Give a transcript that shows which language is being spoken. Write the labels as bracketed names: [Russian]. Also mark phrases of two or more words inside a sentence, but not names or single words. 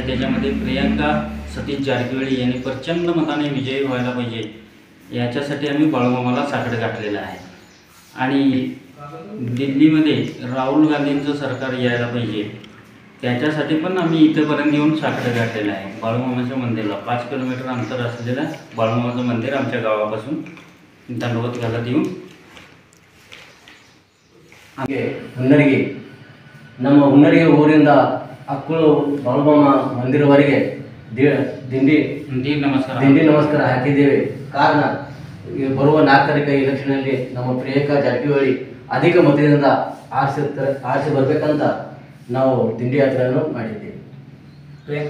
[Marathi] त्याच्यामध्ये प्रियंका सतीश जारकिहोळी यांनी प्रचंड मताने विजयी व्हायला पाहिजे, याच्यासाठी आम्ही बाळूमामाला साकडं घातलेलं आहे. आणि दिल्लीमध्ये राहुल गांधींचं सरकार यायला पाहिजे, त्याच्यासाठी पण आम्ही इथेपर्यंत येऊन साकडं घातलेलं आहे. बाळूमामाच्या मंदिराला 5 किलोमीटर अंतर असलेलं बाळूमामाचं मंदिर आमच्या गावापासून दंडवत घालत येऊन [Kannada] ಹುನ್ನರಗಿ ನಮ್ಮ ಹುನ್ನರಗಿ ಊರಿಂದ ಅಕ್ಕಳು ಬಾಳುಮಾಮ ಮಂದಿರವರೆಗೆ ದಿಂಡಿ ನಮಸ್ಕಾರ ಹಾಕಿದ್ದೇವೆ. ಕಾರಣ ಬರುವ 4 ತಾರೀಕು ಎಲೆಕ್ಷನ್ನಲ್ಲಿ ನಮ್ಮ ಪ್ರಿಯಾಂಕಾ ಜಾರಕಿಹೊಳಿ ಅಧಿಕ ಮತದಿಂದ ಆರಿಸಿ ಬರಬೇಕಂತ ನಾವು ದಿಂಡಿ ಯಾತ್ರೆಯನ್ನು ಮಾಡಿದ್ದೇವೆ.